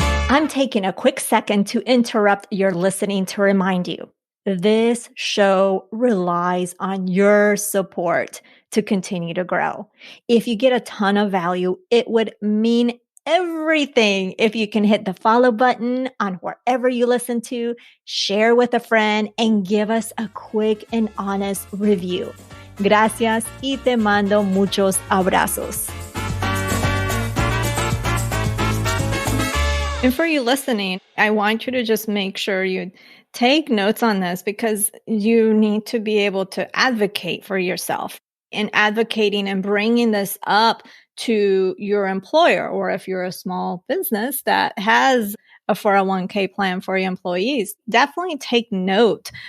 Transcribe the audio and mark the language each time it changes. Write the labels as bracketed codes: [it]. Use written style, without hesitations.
[en] I'm taking a quick second to interrupt your listening to remind you this show relies on your support to continue to grow. If you get a ton of value, it would mean everything if you can hit the follow button on wherever you listen to, share with a friend, and give us a quick and honest review. [es] Gracias y te mando muchos abrazos. [en] And for you listening, I want you to just make sure you take notes on this, because you need to be able to advocate for yourself. And advocating and bringing this up to your employer, or if you're a small business that has a 401k plan for your employees, definitely take note.